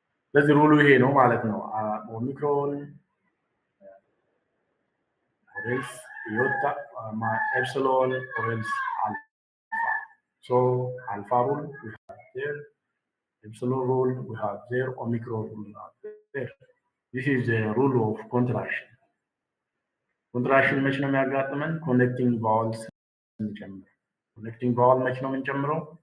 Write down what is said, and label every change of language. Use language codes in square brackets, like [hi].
[am] ስለዚህ ሩሉ ይሄ ነው ማለት ነው። [en] ኦሚክሮን ኦሬልስ ኢዮታ ኤፕሲሎን ኦሬልስ አልፋ። ሶ አልፋ ሩል we have there, epsilon rule we have there, omicron rule there. This is the rule of contraction. [am] Contraction መች ነው የሚያጋጥመን? ኮኔክቲንግ ቫውልስ እንጨምር። ኮኔክቲንግ ቫውል መች ነው የምንጨምረው?